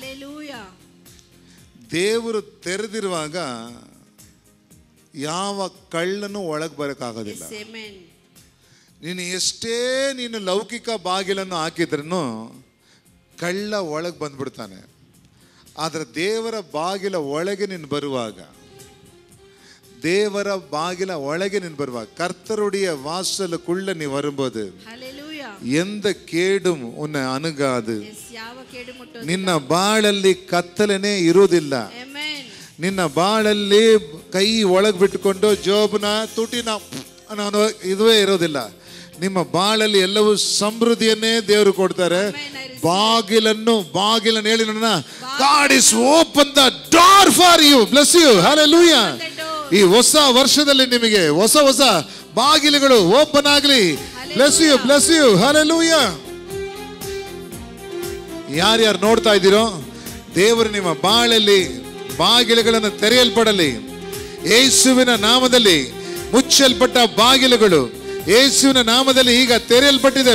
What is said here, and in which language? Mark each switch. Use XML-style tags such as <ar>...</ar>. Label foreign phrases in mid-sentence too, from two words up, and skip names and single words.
<kn>ದೇವರು ತೆರೆದಿರುವಾಗ ಯಾವ ಕಳ್ಳನು ಒಳಗೆ ಬರಕ್ಕಾಗೋದಿಲ್ಲ. ನೀನು ಎಷ್ಟೇ ನೀನು ಲೌಕಿಕ ಬಾಗಿಲನ್ನು ಹಾಕಿದ್ರೂ ಕಳ್ಳ ಒಳಗೆ ಬಂದ್ಬಿಡ್ತಾನೆ. ಆದರೆ ದೇವರ ಬಾಗಿಲ ಒಳಗೆ ನೀನು ಬರುವಾಗ, ದೇವರ ಬಾಗಿಲ ಒಳಗೆ ನೀನು ಬರುವಾಗ,</kn> <ta>கர்த்தருடைய வாசலுக்குள்ள நீ வரும்போது எந்த கேடும் உன்னை அணுகாது.</ta> <kn>ನಿನ್ನ ಬಾಳಲ್ಲಿ ಕತ್ತಲೆನೇ ಇರುವುದಿಲ್ಲ. ನಿನ್ನ ಬಾಳಲ್ಲಿ ಕೈ ಒಳಗೆ ಬಿಟ್ಟುಕೊಂಡು ಜೋಬನ ತುಟಿನ ಅನ್ನೋ ಇದುವೇ ಇರೋದಿಲ್ಲ. ನಿಮ್ಮ ಬಾಳಲ್ಲಿ ಎಲ್ಲವೂ ಸಮೃದ್ಧಿಯನ್ನೇ ದೇವರು ಕೊಡ್ತಾರೆ. ಬಾಗಿಲನ್ನು ಹೇಳಿ ನೋಡೋಣ.</kn> <en>God is open the door for you. Bless you. Hallelujah.</en> <kn>ಈ ಹೊಸ ವರ್ಷದಲ್ಲಿ ನಿಮಗೆ ಹೊಸ ಬಾಗಿಲುಗಳು ಓಪನ್ ಆಗಲಿ.</kn> <en>Bless you. Bless you. Hallelujah.</en> <kn>ಯಾರ್ಯಾರು ನೋಡ್ತಾ ಇದ್ದೀರೋ, ದೇವರು ನಿಮ್ಮ ಬಾಳಲ್ಲಿ ಬಾಗಿಲುಗಳನ್ನು ತೆರೆಯಲ್ಪಡಲಿ. ಯೇಸುವಿನ ನಾಮದಲ್ಲಿ ಮುಚ್ಚಲ್ಪಟ್ಟ ಬಾಗಿಲುಗಳು ಯೇಸುವಿನ ನಾಮದಲ್ಲಿ ಈಗ ತೆರೆಯಲ್ಪಟ್ಟಿದೆ.</kn>